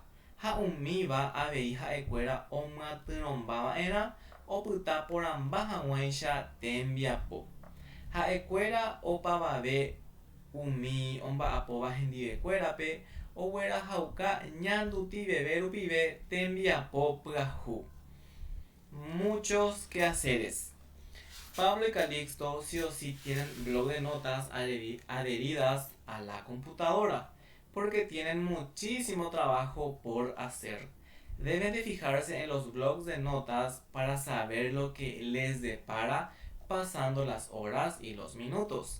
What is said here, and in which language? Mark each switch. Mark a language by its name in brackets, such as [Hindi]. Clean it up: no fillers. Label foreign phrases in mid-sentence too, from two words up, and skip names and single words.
[Guarani] Ha umíva avei ha'ekuéra omyatyrõmbava'erã opyta porãmba hag̃uáicha tembiapo. Ha'ekuéra opavave umi omba'apóva hendivekuérape oguerahauka ñandutiveve rupive tembiapo pyahu. [Spanish] Muchos quehaceres. Pablo y Calixto sí o sí tienen blog de notas adheridas a la computadora porque tienen muchísimo trabajo por hacer. Deben de fijarse en los blogs de notas para saber lo que les depara pasando las horas y los minutos.